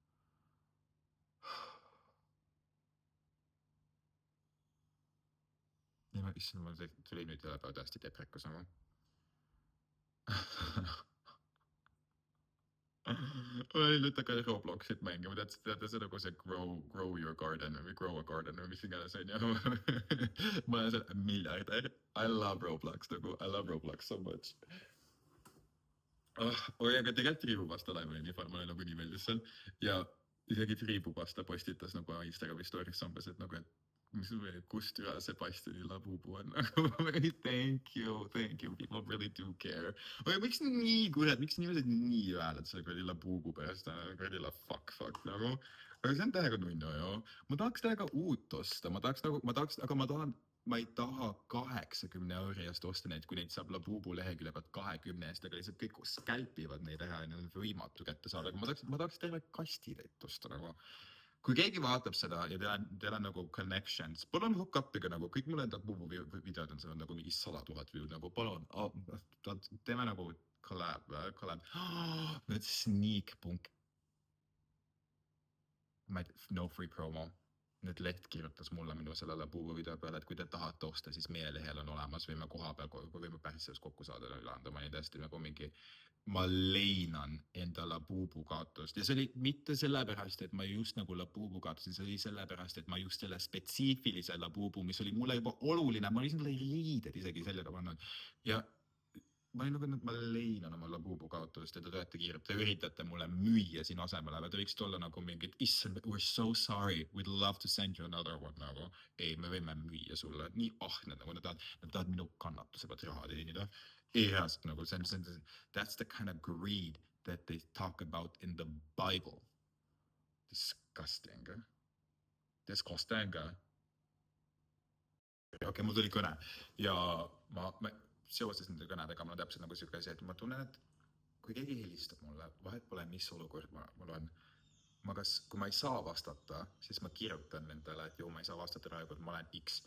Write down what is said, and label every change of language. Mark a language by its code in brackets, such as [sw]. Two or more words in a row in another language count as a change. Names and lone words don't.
[et] Ja ma issand, ma tuli nüüd jälle päev täiesti deprekas nagu. Ma olin nüüd hakanud Robloxit mängima, teate see nagu see grow your garden või grow a garden või mis iganes on ju. Ma olen see miljardär. [en] I love Roblox nagu, I love Roblox so much. [et] Aga tegelikult triibupasta laimani nii palju, mulle nagu nii meeldis seal. Ja isegi triibupasta postitas nagu Instagrami stories umbes, et nagu, et kust üle see Bastioni labubu on. [en] Thank you, people really do care. [et] Aga miks nii kurat, miks inimesed nii vääled selle kuradi labubu pärast, kuradi fuck nagu. Aga see on täiega nunnu ju. Ma tahaks täiega uut osta, aga ma ei taha 80 euri eest osta neid, kui neid saab Labubu lehekülje pealt 20 eest, aga lihtsalt kõik scalpivad neid ära ja need on võimatu kätte saada, aga ma tahaks terve kastitäit osta nagu. Kui keegi vaatab seda ja teil on nagu connections, palun hook up'iga nagu, kõik mulle Labubu videod on seal nagu mingi 100 000 view'd, nagu palun, teeme nagu collab. [en] Nüüd Sneak.com. No free promo. [et] Nüüd Leht kirjutas mulle minu selle Labubu video peale, et kui te tahate osta, siis meie lehel on olemas, võime koha peal, võime päris selles kokku saada, ma olin täiesti nagu mingi, ma leinan enda Labubu kaotust ja see oli mitte sellepärast, et ma just nagu Labubu kaotasin, see oli sellepärast, et ma just selle spetsiifilise Labubu, mis oli mulle juba oluline, ma olin selle riided isegi sellega pannud ja ma olin nagu, et ma leinan oma Labubu kaotust ja te tulete kiirelt, te üritate mulle müüa siin asemele, aga te võiksite olla nagu mingid, issand, [en] we're so sorry, we'd love to send you another one nagu. [et] Ei, me võime müüa sulle, nii ahned nagu nad tahavad minu kannatuse pealt raha teenida. Ei reaalselt nagu, [en] that's the kind of greed that they talk about in the Bible. Disgusting. Disgusting. [et] Okei, mul tuli kõne ja ma seoses nende kõnedega mul on täpselt nagu siuke asi, et ma tunnen, et kui keegi helistab mulle, vahet pole, mis olukord mul on, kui ma ei saa vastata, siis ma kirjutan nendele, et ma ei saa vastata praegu, et ma olen X.